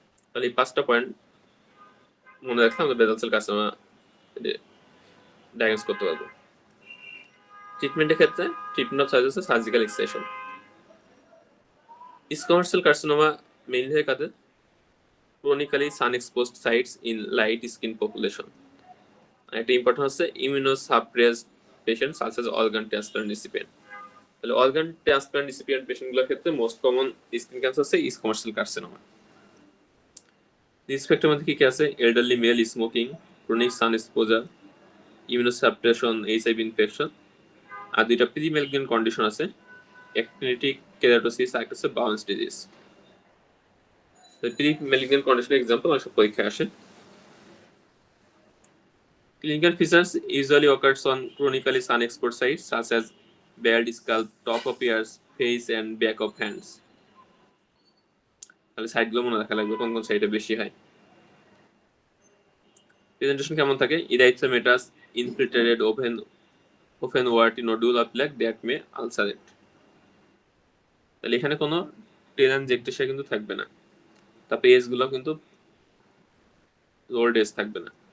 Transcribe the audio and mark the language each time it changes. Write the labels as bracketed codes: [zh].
[bn] তাহলে এই 5টা পয়েন্ট মনে রাখলে আমরা বেজাল সেল কার্সিনোমা ডায়াগনোস করতে পারবো। ট্রিটমেন্টের ক্ষেত্রে ট্রিটমেন্ট অফ চয়েস হচ্ছে surgical extraction. Squamous cell carcinoma mainly হয় কাদের? [en] chronically sun exposed sites in light skin population. [bn] একটা ইম্পর্টেন্ট হচ্ছে [en] immunosuppressed patients such as organ transplant recipient. [bn] তাহলে [en] organ transplant recipient [bn] পেশেন্টগুলোর ক্ষেত্রে মোস্ট কমন স্কিন ক্যান্সার হচ্ছে squamous cell carcinoma. Risk factor মধ্যে কি কি আছে? এল্ডারলি মেল, স্মোকিং, ক্রনিক সান exposure, ইমিউনোসাপ্রেশন, HIV infection, আর দুইটা প্রি ম্যালিগন্যান্ট কন্ডিশন আছে, অ্যাক্টিনিটিক কেরাটোসিস আর একটা হচ্ছে বাউন্স ডিজিজ। প্রি ম্যালিগন্যান্ট কন্ডিশনের এক্সাম্পল অনেক পরীক্ষায় আসে। [en] Clinical features usually occurs on chronically sun-exposed sites such as bald scalp, top of ears, face and back of hands. [bn] তাহলে সাইডগুলো মনে রাখা লাগবে কোন কোন সাইডে বেশি হয়। [en] presentation [bn] কেমন থাকে? [en] Erythematous, infiltrated open warty nodule of black that may ulcerate. [bn] তাহলে এখানে কোনো টেলানজিয়েক্টেশন কিন্তু থাকবে না। তারপরে এজগুলো কিন্তু রোল্ড এজ থাকবে না।